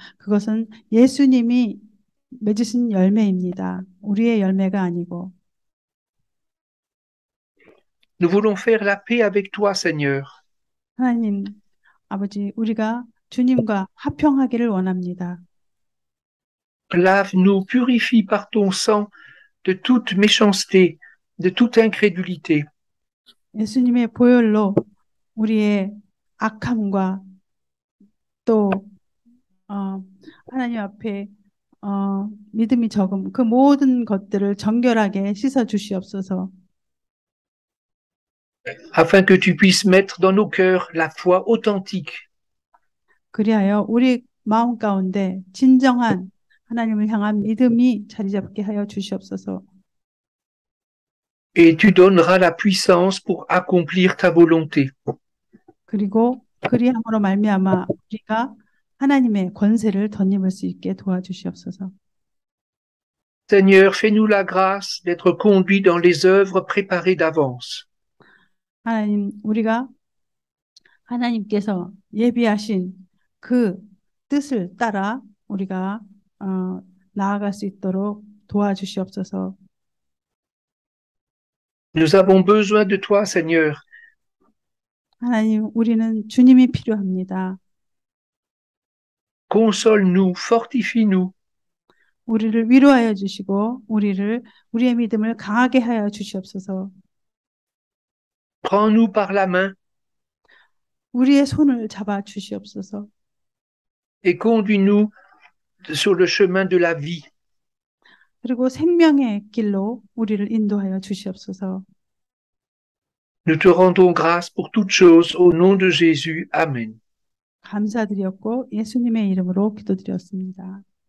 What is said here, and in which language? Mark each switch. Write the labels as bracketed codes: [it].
[ko] 그것은 예수님이 맺으신 열매입니다. 우리의 열매가 아니고. [fr] Nous voulons faire la paix avec toi, Seigneur. [ko] 하나님, 아버지, 우리가 주님과 화평하기를 원합니다. [fr] Lave-nous, purifie par ton sang de toute méchanceté, de toute incrédulité. [ko] 예수님의 보혈로 우리의 악함과 또 하나님 앞에 믿음이 적음 그 모든 것들을 정결하게 씻어 주시옵소서. [fr] Afin que tu puisses mettre dans nos cœurs la foi authentique, [ko] 그리하여 우리 마음 가운데 진정한 하나님을 향한 믿음이 자리 잡게 하여 주시옵소서. [fr] et tu donneras la puissance pour accomplir ta volonté. [ko] 그리고 그리함으로 말미암아 우리가 하나님의 권세를 덧입을 수 있게 도와주시옵소서. [fr] Seigneur, fais-nous la grâce d'être conduits dans les œuvres préparées d'avance. [ko] 하나님, 우리가 하나님께서 예비하신 그 뜻을 따라 우리가 나아갈 수 있도록 도와주시옵소서. [fr] Nous avons besoin de toi, Seigneur. [ko] 하나님, 우리는 주님이 필요합니다. [fr] Console-nous, fortifie-nous. [ko] 우리를 위로하여 주시고 우리의 믿음을 강하게 하여 주시옵소서. [fr] Prends-nous par la main [ko] 우리의 손을 잡아 주시옵소서. [fr] et conduis-nous sur le chemin de la vie. [ko] 그리고 생명의 길로 우리를 인도하여 주시옵소서. [fr] Nous te rendons grâce pour toutes choses au nom de Jésus. Amen. [ko] 감사드렸고 예수님의 이름으로 기도드렸습니다.